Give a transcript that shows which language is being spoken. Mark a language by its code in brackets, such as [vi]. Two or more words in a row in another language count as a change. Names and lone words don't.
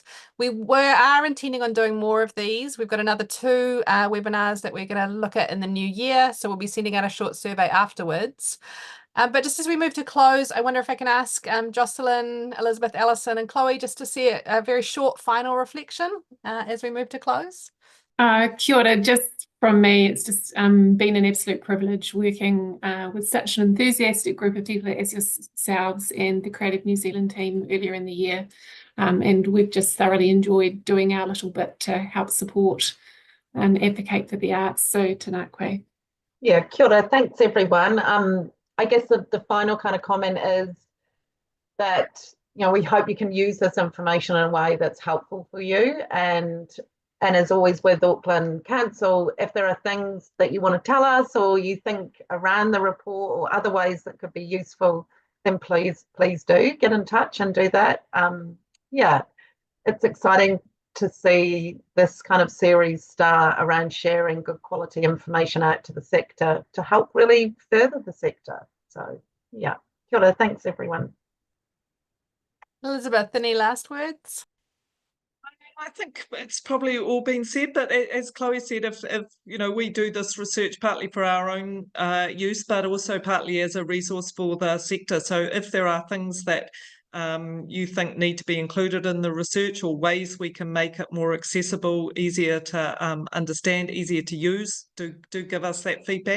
[en] We are intending on doing more of these. We've got another 2 webinars that we're going to look at in the new year, so we'll be sending out a short survey afterwards. But just as we move to close, I wonder if I can ask Jocelyn, Elizabeth, Alison and Chloe just to see a very short final reflection as we move to close. [mi] Kia ora, [en] just from me, it's just been an absolute privilege working with such an enthusiastic group of people as yourselves and the Creative New Zealand team earlier in the year. And we've just thoroughly enjoyed doing our little bit to help support and advocate for the arts. [mi] So tēnā koe. Yeah, kia ora, [en] thanks everyone. I guess the final kind of comment is that, you know, we hope you can use this information in a way that's helpful for you. And as always with Auckland Council, if there are things that you want to tell us or you think around the report or other ways that could be useful, then please do get in touch and do that. Yeah, it's exciting to see this kind of series start around sharing good quality information out to the sector to help really further the sector. So yeah, [mi] kia ora, [en] thanks everyone. Elizabeth, any last words? I think it's probably all been said, but as Chloe said, if you know, we do this research partly for our own use, but also partly as a resource for the sector. So if there are things that you think need to be included in the research or ways we can make it more accessible, easier to understand, easier to use, do give us that feedback.